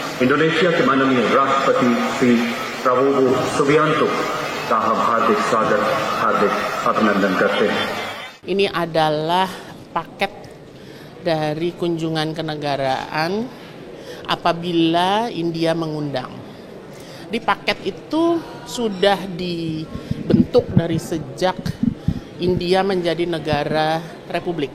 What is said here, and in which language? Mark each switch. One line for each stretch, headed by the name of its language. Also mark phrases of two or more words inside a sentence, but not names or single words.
Hindi: इंडोनेशिया के माननीय राष्ट्रपति श्री प्रबोवो सुबियांतो का हम हार्दिक अभिनंदन करते हैं.
Indonesian: Ini adalah paket dari kunjungan kenegaraan apabila India mengundang. Di paket itu sudah dibentuk dari sejak India menjadi negara republik.